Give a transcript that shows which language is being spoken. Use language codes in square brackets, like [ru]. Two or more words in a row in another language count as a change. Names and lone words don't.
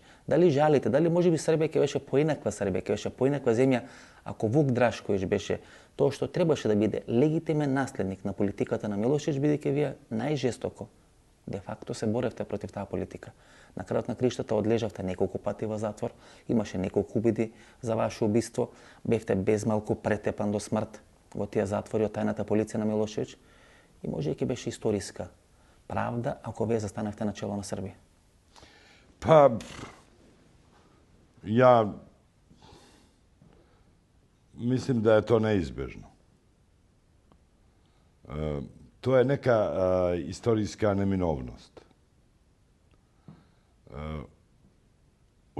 [mk] Дали жалите, дали може би Србија ќе беше поинаква Србија, ќе беше поинаква земја ако Вук Драшковиќ беше тоа што требаше да биде легитимен наследник на политиката на Милошевиќ, бидејќи вие најжестоко де факто се боревте против таа политика. На крајот на криштата одлежавте неколку пати во затвор, имаше неколку убиди за ваше убиство, бевте безмалку претепан до смрт во тие затвори од тајната полиција на Милошевиќ и може ќе беше историска правда ако вие застаневте на чело на Србија. [sr] Pa, ja mislim da je to neizbežno. To je neka istorijska neminovnost.